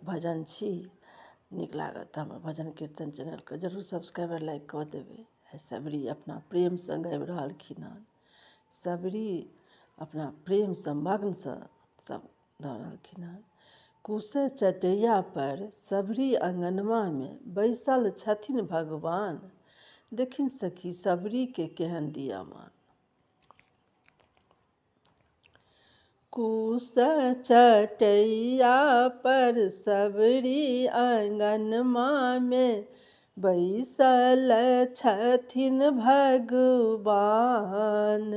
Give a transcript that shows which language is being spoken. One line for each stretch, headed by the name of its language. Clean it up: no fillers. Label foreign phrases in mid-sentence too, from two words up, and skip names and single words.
Maithili: भजन छी, नीक लागत तऽ हमर भजन कीर्तन चैनल के जरूर
English: subscriber like
Maithili: कऽ देबै। सबरी अपना प्रेम सँ गाबि रहलखिन हन। सबरी अपना प्रेम सँ मग्न सँ सब दऽ रहलखिन हन। कुश चटैया पर सबरी अंगनमा में बैसल छथिन भगवान। देखिन सखी सबरी के केहन दिया मान। कुश चटैया पर सबरी अंगनमा में बैसल छथिन भगवान।